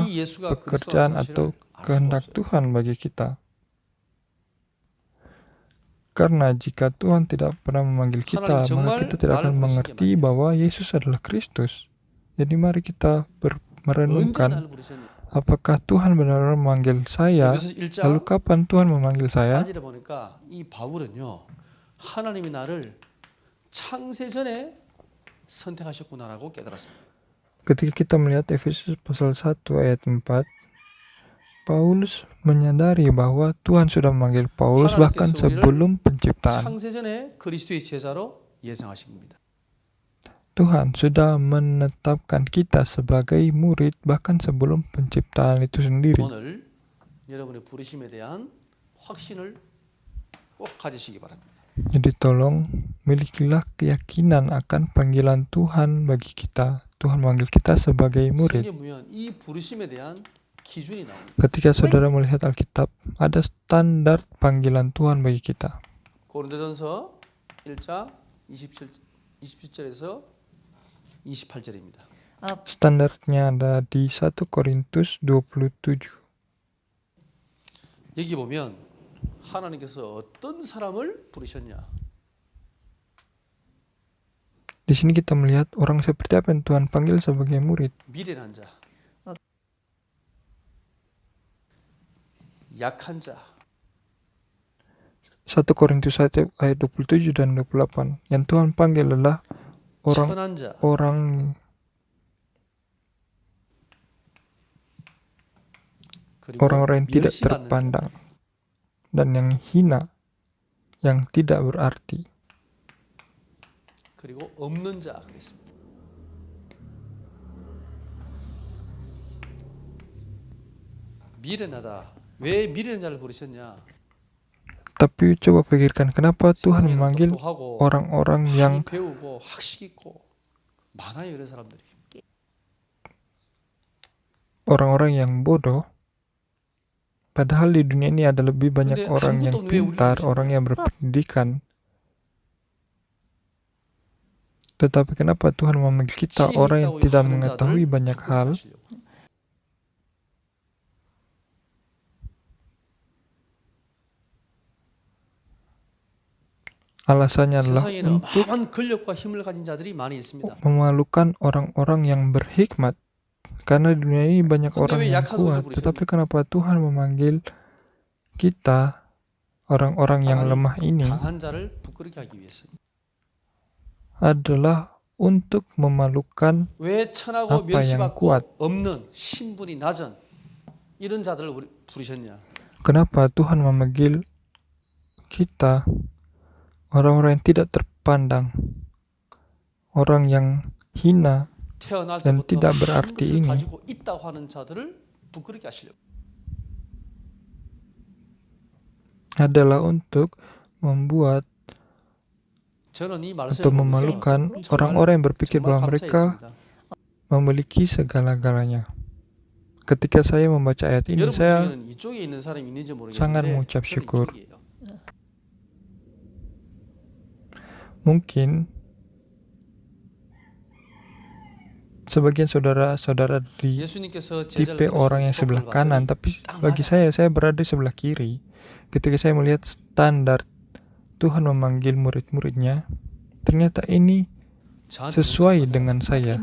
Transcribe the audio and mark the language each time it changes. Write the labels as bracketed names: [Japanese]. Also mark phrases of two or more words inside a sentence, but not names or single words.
[Korean] 이 예수가 [Indonesian] pekerjaan [Korean] 그리스도라는 [Indonesian] atau [Korean] 사실을 알 수가 [Indonesian] kehendak [Korean] 없어요. [Indonesian] Tuhan bagi kita. Karena jika Tuhan tidak pernah memanggil kita, maka kita tidak akan mengerti bahwa Yesus adalah Kristus. Jadi mari kita [Korean] 언제 [Indonesian] merenungkan, [Korean] 나를 부르셨냐? [Indonesian] apakah Tuhan benar-benar memanggil saya? [Korean] 여기서 1장 [Indonesian] Lalu kapan Tuhan memanggil saya? [Korean] 4절에 보니까 이 바울은요 하나님이 나를 창세전에 선택하셨구나라고 깨달았습니다. [Indonesian] Ketika kita melihat Efesus pasal 1 ayat 4, Paulus menyadari bahwa Tuhan sudah memanggil Paulus bahkan sebelum penciptaan. [Korean] 창세전에 그리스도의 제자로 예정하신 겁니다. [Indonesian] Tuhan sudah menetapkan kita sebagai murid bahkan sebelum penciptaan itu sendiri. [Korean] 오늘 여러분의 부르심에 대한 확신을 꼭 가지시기 바랍니다. [Indonesian] Jadi tolong milikilah keyakinan akan panggilan Tuhan bagi kita. Tuhan memanggil kita sebagai murid. [Korean] 성경에 보면 이 부르심에 대한 기준이 나옵니다. [Indonesian] Ketika saudara melihat Alkitab, ada standar panggilan Tuhan bagi kita. [Korean] 고린도전서 1장 27절에서 28절입니다. [Indonesian] Standarnya ada di 1 Korintus 27. [Korean] 여기 보면 하나님께서 어떤 사람을 부르셨냐? [Indonesian] Di sini kita melihat orang seperti apa yang Tuhan panggil sebagai murid. [Korean] 미련한 자, 약한 자, [Indonesian] 1 Korintus 1 ayat 27 dan 28. Yang Tuhan panggil adalah [Korean] 천한 자, [Indonesian] orang [Korean] 그리고 [Indonesian] orang-orang yang tidak [Korean] 멸시받는 자. [Indonesian] terpandang dan yang hina, yang tidak berarti. [Korean] 그리고 없는 자 그랬습니다. 미련하다. 왜 미련한 자를 부르셨냐? [Indonesian] Tapi coba pikirkan, kenapa Tuhan [Korean] 세상에는 [Indonesian] memanggil [Korean] 똑똑하고 [Indonesian] orang-orang yang [Korean] 많이 배우고 학식 있고 많아요 이런 사람들이. [Indonesian] orang-orang yang bodoh? Padahal di dunia ini ada lebih banyak [Korean] 근데 [Indonesian] orang [Korean] 한 [Indonesian] yang [Korean] 분도 왜 우리를 [Indonesian] pintar, [Korean] 부르시는 [Indonesian] orang [Korean] 거예요? [Indonesian] yang berpendidikan. Tetapi kenapa Tuhan memanggil kita, [Korean] 지혜 [Indonesian] orang yang [Korean] 있다고 [Indonesian] tidak [Korean] 하는 [Indonesian] mengetahui [Korean] 자들을 [Indonesian] banyak hal, [Korean] 부르시려고. [Indonesian] alasannya adalah [Korean] 세상에는 [Indonesian] untuk [Korean] 어마어마한 권력과 힘을 가진 자들이 많이 있습니다. [Indonesian] memalukan orang-orang yang berhikmat. Karena di dunia ini banyak [Korean] 근데 [Indonesian] orang [Korean] 왜 [Indonesian] yang [Korean] 약한 [Indonesian] kuat, [Korean] 우리를 [Indonesian] tetapi [Korean] 부르셨냐? [Indonesian] kenapa Tuhan memanggil kita, orang-orang yang [Korean] 강한- [Indonesian] lemah ini, [Korean] 강한 자를 부끄럽게 하기 위해서. [Indonesian] adalah untuk memalukan [Korean] 왜 천하고 [Indonesian] apa yang [Korean] 멸시받고 [Indonesian] kuat? [Korean] 없는 신분이 낮은 이런 자들을 부르셨냐? [Indonesian] Kenapa Tuhan memanggil kita, orang-orang yang tidak terpandang, orang yang hina, [Korean] 태어날 [Indonesian] dan [Korean] 때부터 [Indonesian] tidak [Korean] 한 [Indonesian] berarti [Korean] 것을 [Indonesian] ini, [Korean] 가지고 있다고 하는 자들을 부끄럽게 하시려고. [Indonesian] adalah untuk membuat [Korean] 저는 이 말씀을 [Indonesian] atau [Korean] 보면서 [Indonesian] memalukan [Korean] 정말- [Indonesian] orang-orang yang berpikir [Korean] 정말 [Indonesian] bahwa mereka [Korean] 감사했습니다. [Indonesian] memiliki segala-galanya. Ketika saya membaca ayat ini, [Korean] 여러분 [Indonesian] saya [Korean] 중에는 이쪽에 있는 사람이 있는지 [Indonesian] sangat [Korean] 모르겠는데 [Indonesian] mengucap [Korean] 저는 [Indonesian] syukur. [Korean] 이쪽이에요. [Indonesian] mungkin sebagian saudara-saudara di [Korean] 예수님께서 [Indonesian] tipe orang yang sebelah kanan, tapi bagi saya berada di sebelah kiri. Ketika saya melihat standar Tuhan memanggil murid-muridnya, ternyata ini sesuai dengan saya.